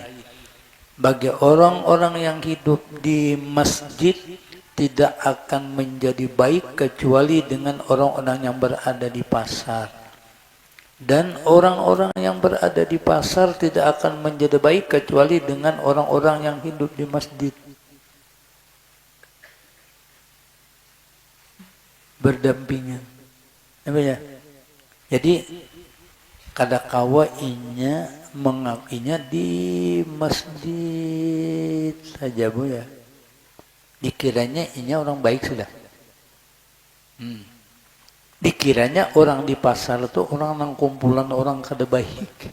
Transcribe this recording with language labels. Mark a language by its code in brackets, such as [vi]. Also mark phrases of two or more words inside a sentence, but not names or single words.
[id] Bagi orang-orang yang hidup di masjid, tidak akan menjadi baik kecuali dengan orang-orang yang berada di pasar. Dan orang-orang yang berada di pasar tidak akan menjadi baik kecuali dengan orang-orang yang hidup di masjid. Berdampingan. Apa ya? [bjn] Jadi kadakawa inya mengakinya di masjid saja Bu ya. Dikiranya inya orang baik sudah. Dikiranya orang di pasar itu orang nang kumpulan orang kada baik.